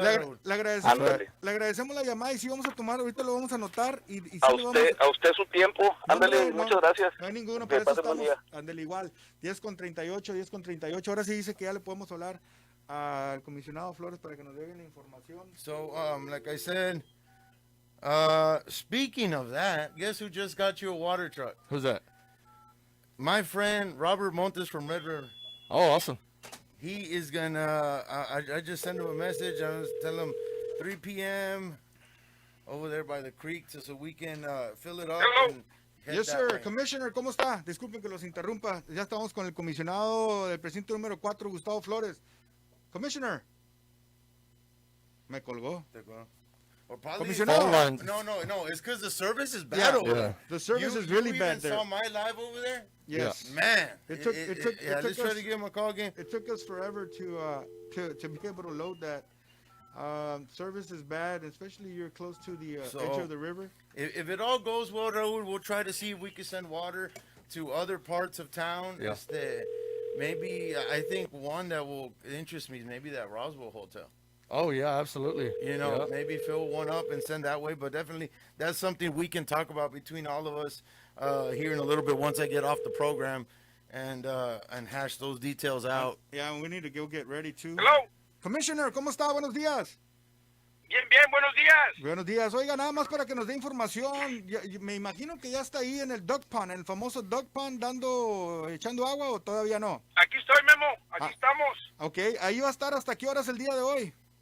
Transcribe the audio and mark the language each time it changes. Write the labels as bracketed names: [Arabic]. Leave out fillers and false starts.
[Spanish] ¿verdad, Raúl? Ándale. le agradecemos la llamada y sí vamos a tomar, ahorita lo vamos a anotar. Y sí A le vamos usted su tiempo, ándale, hombre, muchas gracias. No hay ninguno, Que para eso pasen buen estamos. día. Ándale igual. 10:38. Ahora sí dice que ya le podemos hablar al comisionado Flores para que nos dé bien la información. [English] So, like I said, speaking of that, guess who just got you a water truck? Who's that? My friend Robert Montes from Red River. Oh, awesome. He is gonna. I just sent him a message. I was telling him 3 p.m. over there by the creek, so we can fill it up. And head Yes, that sir. way. [Spanish] Commissioner, ¿cómo está? Disculpen que los interrumpa. Ya estamos con el comisionado del precinto número 4, Gustavo Flores. Commissioner. Me colgó. [English] Or probably [Spanish] Comisionado. No. [English] It's because the service is bad over there. The service is really bad there. You saw my live over there? Yes. Man. It took let's try to give him a call again. It took us forever to be able to load that. Service is bad, especially you're close to the edge of the river. If it all goes well, Raul, we'll try to see if we can send water to other parts of town. Yeah. Maybe, I think one that will interest me is maybe that Roswell Hotel. Oh yeah, absolutely. Maybe fill one up and send that way. But definitely, that's something we can talk about between all of us here in a little bit once I get off the program and hash those details out. Yeah, and we need to go get ready too. Hello. [Spanish] Commissioner, ¿cómo está? Buenos días. Bien, buenos días. Buenos días. Oiga, nada más para que nos dé información. Me imagino que ya está ahí en el duck pond, en el famoso duck pond, echando agua, o todavía no. Aquí estoy, Memo. Aquí estamos. Ok, ahí va a estar hasta qué horas el día de hoy.